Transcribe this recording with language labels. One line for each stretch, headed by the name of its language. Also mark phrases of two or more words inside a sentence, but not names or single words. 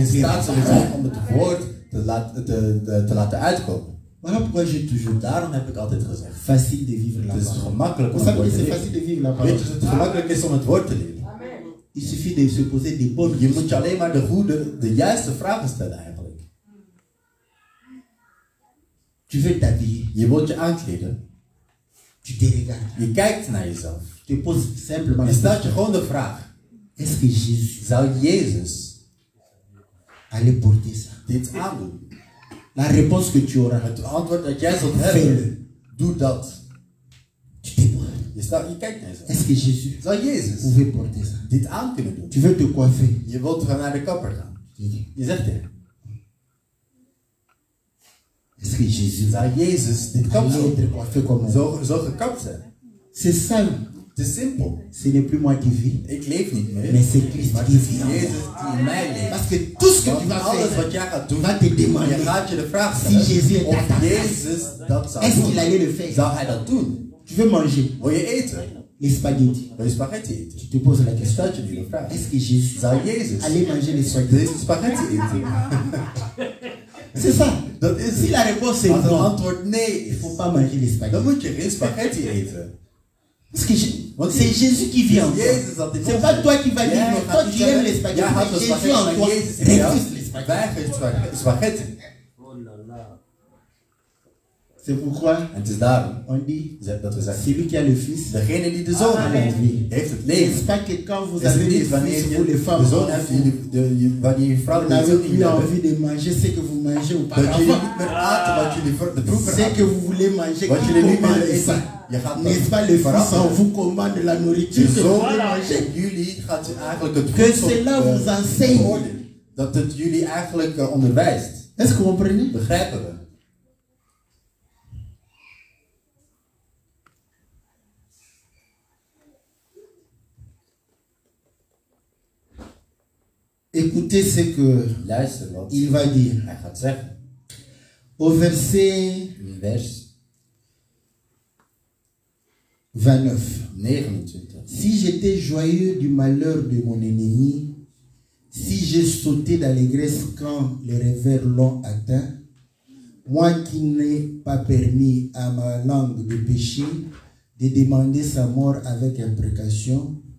French: d'accomplir la
Dutch: staat zullen
French: parole.
Dutch: zijn om het woord te laten uitkomen.
French: Voilà pourquoi j'ai toujours
Dutch: Daarom heb ik altijd gezegd.
French: facile de vivre la
Dutch: Het is
French: parole.
Dutch: gemakkelijk om
French: Vous
Dutch: het
French: savez
Dutch: woord
French: que
Dutch: te
French: c'est
Dutch: leven.
French: facile de vivre la parole.
Dutch: Weet je dat het gemakkelijk is om het woord te leven?
French: Il suffit de se poser des bonnes
Dutch: Je
French: questions.
Dutch: moet je alleen maar de juiste vragen stellen eigenlijk.
French: Tu veux t'habiller,
Dutch: Je wilt je aankleden.
French: Tu te regardes.
Dutch: Je kijkt naar jezelf.
French: Je te poses simplement
Dutch: Je
French: la
Dutch: stelt je
French: question.
Dutch: gewoon de vraag.
French: Est-ce que Jésus
Dutch: Zou Jezus
French: allait porter ça?
Dutch: dit aandoen?
French: La réponse que tu auras,
Dutch: Het antwoord dat jij zult hebben, doe dat.
French: tu te poses.
Dutch: Je kijkt naar jezelf.
French: Est-ce que Jésus
Dutch: Zou Jezus
French: pouvait porter ça?
Dutch: dit aan kunnen doen?
French: Tu veux te coiffer.
Dutch: Je wilt gaan naar de kapper gaan. Je zegt tegen hem.
French: Est-ce que Jésus
Dutch: Zou Jezus dit kapt
French: allait être coiffé comme moi?
Dutch: zo gekapt zijn?
French: C'est simple.
Dutch: Het is simpel.
French: Ce n'est plus moi qui vis,
Dutch: Ik leef niet meer.
French: mais c'est Christ
Dutch: Maar
French: qui
Dutch: het is
French: vit en moi.
Dutch: Jezus die in mij leeft.
French: Parce que tout ce que tu
Dutch: Want
French: vas
Dutch: alles
French: faire,
Dutch: wat jij gaat doen,
French: va te demander
Dutch: je gaat je de vraag
French: si Jésus
Dutch: stellen
French: est à
Dutch: of
French: ta place.
Dutch: Jezus dat zou
French: Est-ce qu'il
Dutch: doen.
French: allait le faire?
Dutch: Zou hij dat doen?
French: Tu veux manger
Dutch: Wil je eten?
French: les spaghettis.
Dutch: Wil je spaghetti eten?
French: Tu te poses la
Dutch: Je
French: question.
Dutch: stelt je nu de vraag.
French: Est-ce que Jésus
Dutch: Zou Jezus
French: allait manger les spaghettis?
Dutch: deze spaghetti eten?
French: C'est ça.
Dutch: Dat is
French: Si la réponse est
Dutch: Als het
French: non,
Dutch: antwoord nee
French: il ne
Dutch: is,
French: faut pas manger les
Dutch: dan
French: spaghettis.
Dutch: moet je geen spaghetti eten.
French: Parce que c'est Jésus qui vit en toi.
Dutch: Jezus dat in
French: C'est
Dutch: ons
French: pas
Dutch: is.
French: toi qui vas
Dutch: Jij
French: dire non.
Dutch: gaat
French: Toi
Dutch: niet
French: tu aimes
Dutch: zeggen,
French: les
Dutch: jij
French: spaghettis,
Dutch: houdt
French: mais
Dutch: van
French: Jésus en
Dutch: spaghetti,
French: toi
Dutch: maar Jezus in jou
French: refuse les spaghettis.
Dutch: weigert spaghetti.
French: C'est pourquoi
Dutch: En het is daarom
French: on dit
Dutch: dat we zeggen,
French: celui qui a le fils
Dutch: degene die de zoon
French: a la
Dutch: heeft,
French: vie.
Dutch: heeft het
French: C'est
Dutch: leven.
French: pas que quand vous
Dutch: Is het
French: avez les
Dutch: niet wanneer
French: fils,
Dutch: je
French: vous les
Dutch: de
French: femmes,
Dutch: zoon hebt, wanneer je vrouw
French: vous
Dutch: de
French: n'avez
Dutch: zoon
French: plus
Dutch: niet hebt,
French: envie de manger ce que vous mangez
Dutch: dat jullie
French: auparavant.
Dutch: niet meer aten wat jullie de vroeger
French: Ce que
Dutch: aten.
French: vous voulez manger,
Dutch: Wat
French: qui
Dutch: jullie niet meer
French: commande
Dutch: eten,
French: ça?
Dutch: je gaat
French: N'est-ce pas le fils en
Dutch: veranderen.
French: vous commande la nourriture
Dutch: De
French: que vous
Dutch: zoon
French: voulez manger?
Dutch: in jullie gaat eigenlijk het
French: Que
Dutch: voedsel
French: cela vous enseigne.
Dutch: beoordelen. Dat het jullie eigenlijk onderwijst.
French: Est-ce que vous comprenez?
Dutch: Begrijpen we?
French: Écoutez ce que
Dutch: Luister wat
French: il va dire.
Dutch: hij gaat zeggen.
French: Au verset
Dutch: In vers 29. 29.
French: Si j'étais joyeux du malheur de mon ennemi, si j'ai sauté d'allégresse quand les revers l'ont atteint, moi qui n'ai pas permis à ma langue de pécher, de demander sa mort avec imprécation,